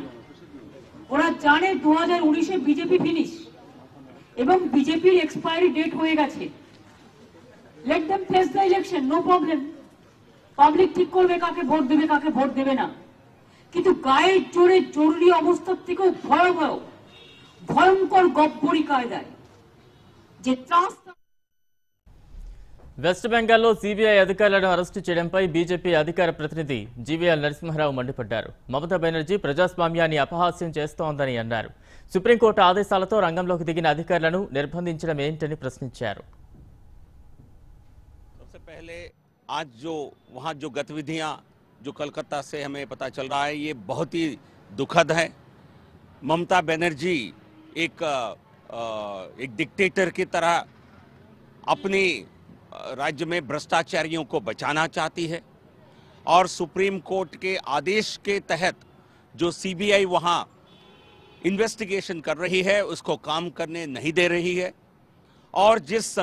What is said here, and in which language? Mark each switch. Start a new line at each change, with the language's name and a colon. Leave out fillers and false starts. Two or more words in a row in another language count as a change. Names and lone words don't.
Bangla: ওরা জানে 2019-এ বিজেপি ফিনিশ এবং বিজেপির
English: expiry date
Bangla: হয়ে গেছে।
English: Let them face the election, no problem.
Bangla: পাবলিক ঠিক করবে কাকে ভোট দেবে কাকে ভোট দেবে না। কিন্তু গায়ের জোরে জরুরি অবস্থার থেকেও ভয়ঙ্কর গব্বরি কায়দায় যে
Telugu: వెస్ట్ బెంగాల్లో సిబిఐ అధికారులను అరెస్టు చేయడంపై బీజేపీ అధికార ప్రతినిధి జీవీఎల్ నరసింహారావు మండిపడ్డారు. మమతా బెనర్జీ ప్రజాస్వామ్యాన్ని అపహాస్యం చేస్తోందని అన్నారు. సుప్రీంకోర్టు ఆదేశాలతో రంగంలోకి దిగిన అధికారులను నిర్బంధించడం ఏంటని ప్రశ్నించారు.
Hindi: सबसे पहले आज जो वहाँ जो गतिविधियाँ जो कलकत्ता से हमें पता चल रहा है, ये बहुत ही दुखद है। ममता बनर्जी एक डिक्टेटर की तरह अपनी राज्य में भ्रष्टाचारियों को बचाना चाहती है और सुप्रीम कोर्ट के आदेश के तहत जो सीबीआई वहाँ इन्वेस्टिगेशन कर रही है उसको काम करने नहीं दे रही है और जिस